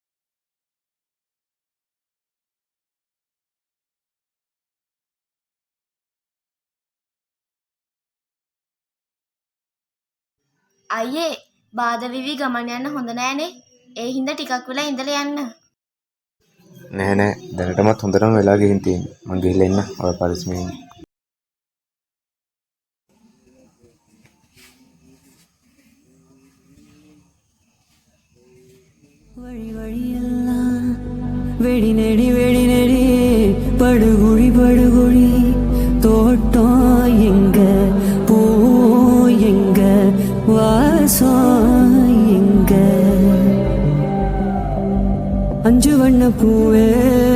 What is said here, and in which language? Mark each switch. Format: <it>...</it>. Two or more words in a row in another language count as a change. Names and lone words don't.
<si>අයියේ බාධා විවි ගමන් යන්න හොඳ නෑනේ. ඒ හින්දා ටිකක් වෙලා ඉඳලා යන්න. නෑ නෑ දැනටමත් හොඳටම වෙලා ගිහින් තියෙන්නේ. මං ගිහලා එන්න ඔය පරිස්සමෙන්.</si> <ta>வழி வழியெல்லாம் வெடி நெடி படுகுழி படுகுழி தோட்டம் எங்க பூ எங்க வாசம் எங்க அஞ்சு வண்ண பூவே</ta>